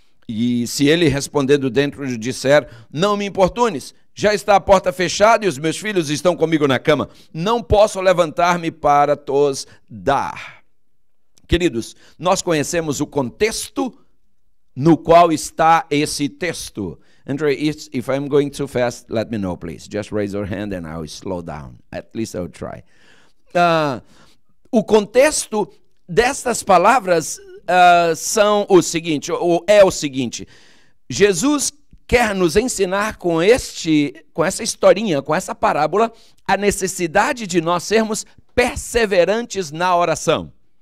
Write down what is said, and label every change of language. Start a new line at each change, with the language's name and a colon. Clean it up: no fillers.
Portuguese: E se ele respondendo dentro disser, não me importunes, já está a porta fechada e os meus filhos estão comigo na cama, não posso levantar-me para tos dar. Queridos, nós conhecemos o contexto no qual está esse texto.
English: Andre, if I'm going too fast, let me know, please. Just raise your hand and I'll slow down. At least I'll try.
Portuguese: O contexto destas palavras são o seguinte, ou é o seguinte: Jesus quer nos ensinar com essa historinha, com essa parábola, a necessidade de nós sermos perseverantes na oração.